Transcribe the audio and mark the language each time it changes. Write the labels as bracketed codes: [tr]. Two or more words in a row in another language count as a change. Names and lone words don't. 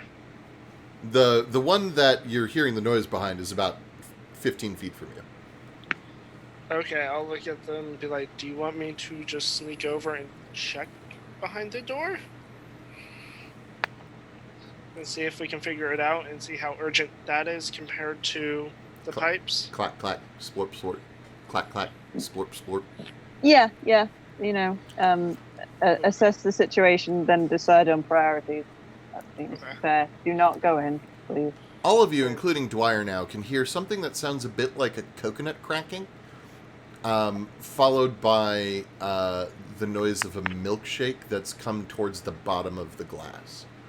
[en] The one that you're hearing the noise behind is about 15 feet from you. Okay, I'll look at them and be like, do you want me to just sneak over and check behind the door? And see if we can figure it out and see how urgent that is compared to the pipes? Clack, clack, splorp, splorp. Clack, clack, splorp, splorp. Yeah. You know, assess the situation, then decide on priorities. That seems fair. Do not go in, please. All of you, including Dwyer now, can hear something that sounds a bit like a coconut cracking, followed by the noise of a milkshake that's come towards the bottom of the glass.